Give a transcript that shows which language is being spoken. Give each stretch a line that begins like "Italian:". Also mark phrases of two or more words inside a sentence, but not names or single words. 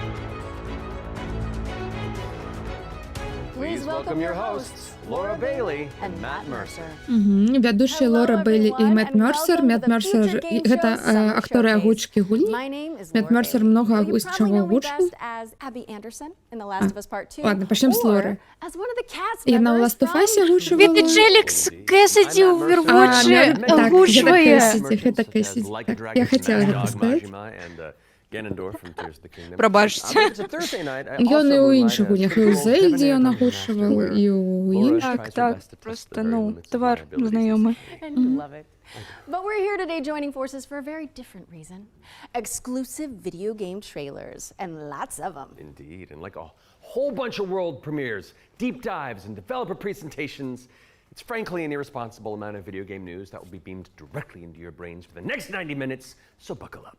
English: Please welcome your hosts, Laura Bailey and Matt Mercer.
Belarusian: Вядучыя Лора Бейлі і Мэтт Мерсер. Мэтт Мерсер — гэта акторы агучкі гульні. Мэтт Мерсер много чаго агучыў. Ладно, пачнем з Лоры. Яна ў Last of Us агучывала. Гэта Джелікс Кэссиди ў Overwatch агучвае. Гэта Кэссиди. Я хацела гэта сказаць. Прабачце. Ён і ў іншых гульнях, і ў Зельдзе ён агучваў, і ў іншых. Так, просто, ну, твар знаёмы.
English: But we're here today joining forces for a very different reason. Exclusive video game trailers, and lots of them. Indeed, and like a whole bunch of world premieres, deep dives, and developer presentations. It's frankly an irresponsible amount of video game news that will be beamed directly into your brains for the next 90 minutes, so buckle up.